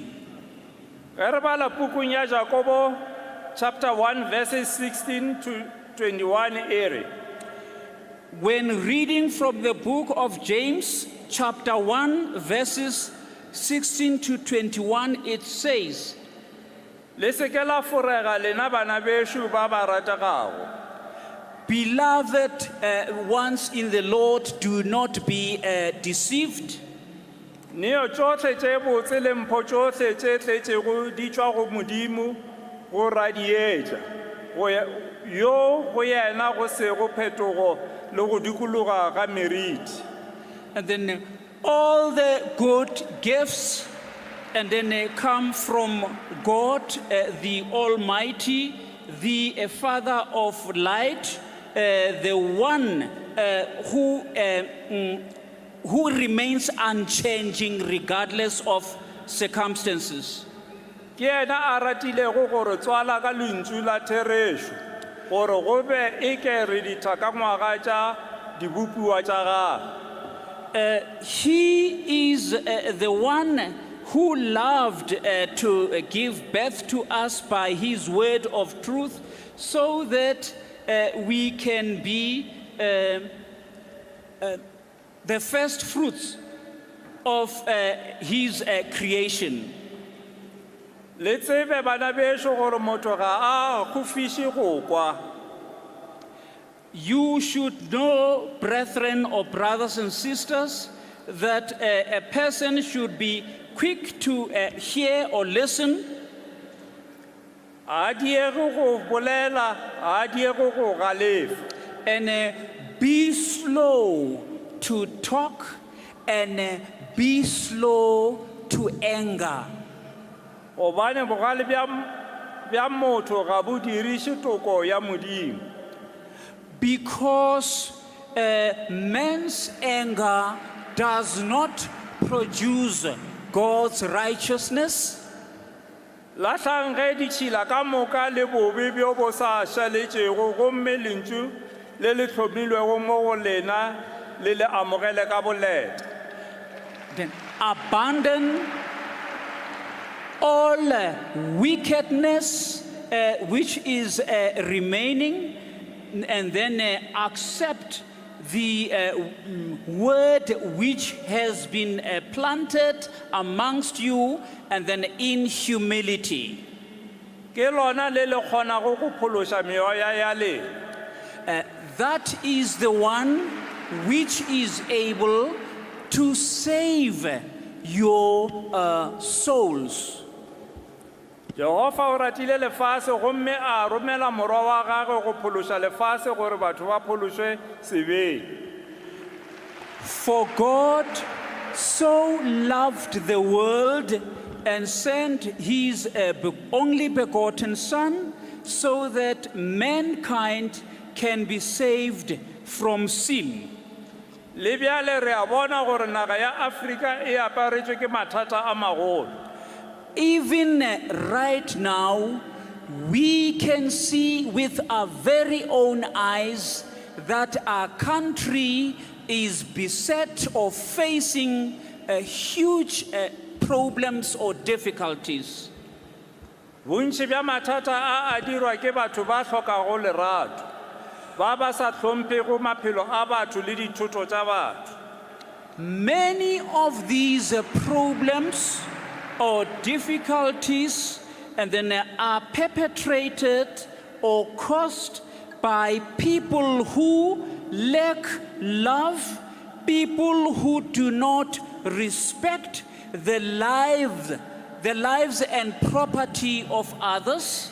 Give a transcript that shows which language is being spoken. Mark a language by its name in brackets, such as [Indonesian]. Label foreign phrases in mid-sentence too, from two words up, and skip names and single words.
[Northern Sotho] Ge re bala pukung ya Jakobo [English] chapter 1 verses 16 to 21 [Northern Sotho] ere. [English] When reading from the book of James, chapter 1, verses 16 to 21, it says, [Northern Sotho] Le se ke la forega lena bana beshu ba ba ratagago. [English] Beloved ones in the Lord, do not be deceived. [Northern Sotho] Neo tsotlhe tše botse le mpho tsotlhe tše tletšego di tšwa go Modimo go radietša, yo go yena go sego phetogo le go dikologa ga meriti. [English] And then all the good gifts, and then they come from God, the Almighty, the Father of light, the one who remains unchanging regardless of circumstances. [Northern Sotho] Ke yena a ratilego gore tswala ka lentšu la therešo gore go be e ke re ditha ka ngwaga tša dibopiwa tša gagwe. [English] He is the one who loved to give birth to us by his word of truth so that we can be the first fruits of his creation. [Northern Sotho] Le tsebe bana bešo gore motho ga a kgofiše go kwa. [English] You should know, brethren or brothers and sisters, that a person should be quick to hear or listen, [Northern Sotho] A diego go bolela, a diego go galefa. [English] and be slow to talk and be slow to anger. [Northern Sotho] Gobane bogale bja motho ga bo diriše toko ya Modimo. [English] Because man's anger does not produce God's righteousness. [Northern Sotho] La tlange ditšhila ka moka le bobe bjo bo sa šaletšego gomme lentšu le le hlomilwego mo go lena le le amogele ka boleta. [English] Then abandon all wickedness which is remaining, and then accept the word which has been planted amongst you, and then in humility. [Northern Sotho] Ke lona le le kgonago go phološa meoya ya lena. [English] That is the one which is able to save your souls. [Northern Sotho] Jehova o ratile lefase gomme a romela morwa wa gagwe go phološa lefase gore batho ba phološwe sebeng. [English] For God so loved the world and sent his only begotten Son, so that mankind can be saved from sin. [Northern Sotho] Le bjale re a bona gore naga ya Afrika e aparetšwe ke mathata a magolo. [English] Even right now, we can see with our very own eyes that our country is beset or facing huge problems or difficulties. [Northern Sotho] Bontši bja mathata a dirwa ke batho ba hlokago lerato, ba ba sa hlomphego maphelo a batho le dithoto tša batho. [English] Many of these problems or difficulties and then are perpetrated or caused by people who lack love, people who do not respect the lives and property of others,